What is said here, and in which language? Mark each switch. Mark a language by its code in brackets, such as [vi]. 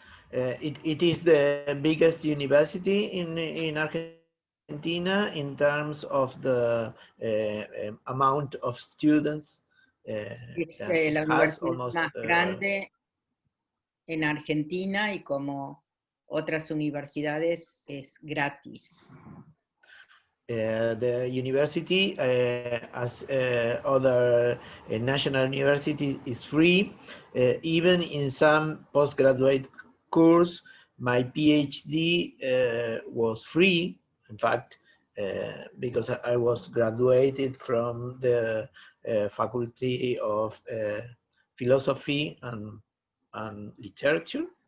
[en] It is the biggest university in Argentina in terms of the amount of students. [es] Es la universidad más grande en Argentina y como otras universidades es gratis. [en] The university, as other national universities, is free. Even in some postgraduate course, my PhD was free. In fact, because I was graduated from the Faculty of Philosophy and Literature.